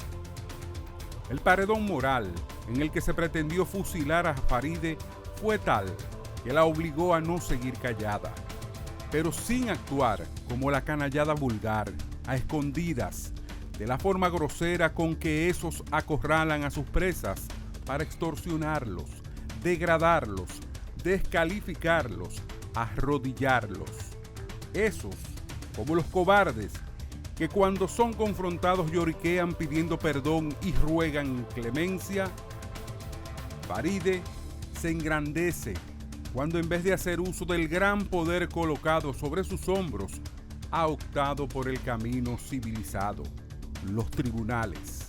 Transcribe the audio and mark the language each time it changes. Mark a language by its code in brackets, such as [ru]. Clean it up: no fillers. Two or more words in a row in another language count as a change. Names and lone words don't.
[es] El paredón moral en el que se pretendió fusilar a Faride fue tal que la obligó a no seguir callada, pero sin actuar como la canallada vulgar, a escondidas, de la forma grosera con que esos acorralan a sus presas para extorsionarlos, degradarlos, descalificarlos, arrodillarlos. Esos, como los cobardes, que cuando son confrontados lloriquean pidiendo perdón y ruegan clemencia. Faride se engrandece cuando en vez de hacer uso del gran poder colocado sobre sus hombros, ha optado por el camino civilizado, los tribunales.